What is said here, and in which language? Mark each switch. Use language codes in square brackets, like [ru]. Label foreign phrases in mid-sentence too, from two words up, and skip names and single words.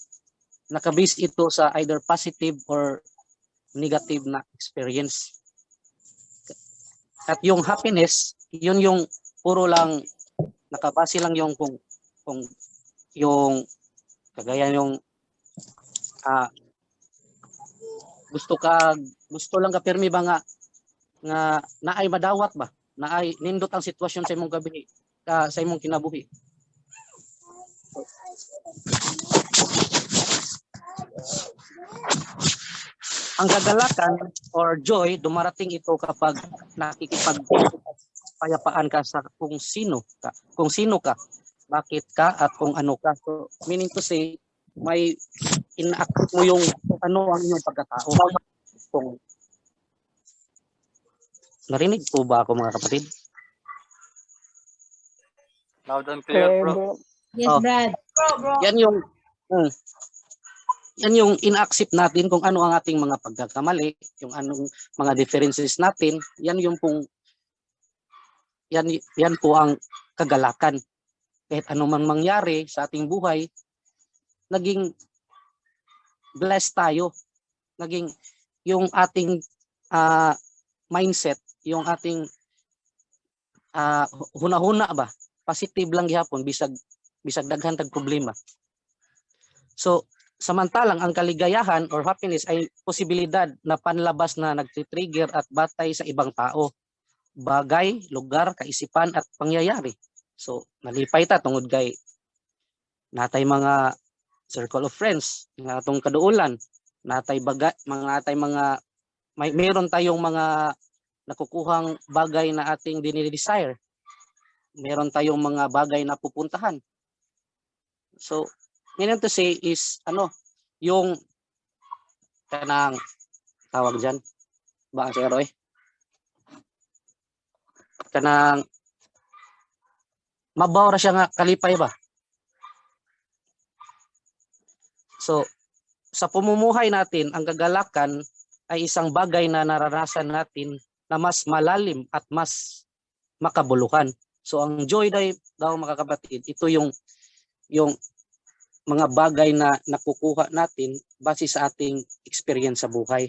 [tl] Nakabase ito sa [en] either positive or negative [tl] na experience. At yung happiness, yun yung puro lang nakabase lang yung kung yung kagaya yung [ceb] gusto lang ka permi ba nga naay madawat ba, naay nindot ang sitwasyon sa imong gabi, sa imong kinabuhi. [tl] Ang kagalakan or joy, dumarating ito kapag nakikipagpayapaan ka sa kung sino ka, bakit ka, at kung ano ka. So, [en] meaning to say, [tl] may ina-accept mo yung kung ano ang inyong pagkatao. Kung narinig po ba ako mga kapatid? [en] Loud and clear bro. Yes, Brad. [tl] Yan yung ina-accept natin kung ano ang ating mga pagkakamali, yung anong mga differences natin, yan po ang kagalakan. Kahit ano man mangyari sa ating buhay, naging blessed tayo. Naging yung ating mindset, yung ating huna-huna ba, positive [ceb] lang gihapon bisag daghan tag problema. [tl] So, samantalang ang kaligayahan or happiness ay posibilidad na panlabas na nagtitrigger at batay sa ibang tao, bagay, lugar, kaisipan at pangyayari. So, [ceb] nalipay ta tungod kay natay mga [en] circle of friends, [ceb] nga atong kaduulan, [tl] mayroon tayong mga nakukuhang bagay na ating dinidesire. Meron tayong mga bagay na pupuntahan. So, [en] meaning to say is [tl] yung kanang tawag diyan ba si Roy? [ceb] Kanang mabaw ra siya nga kalipay ba? So, [tl] sa pamumuhay natin, ang kagalakan ay isang bagay na naranasan natin na mas malalim at mas makabuluhan. So, ang joy daw mga kapatid, ito yung mga bagay na nakukuha natin base sa ating experience sa buhay.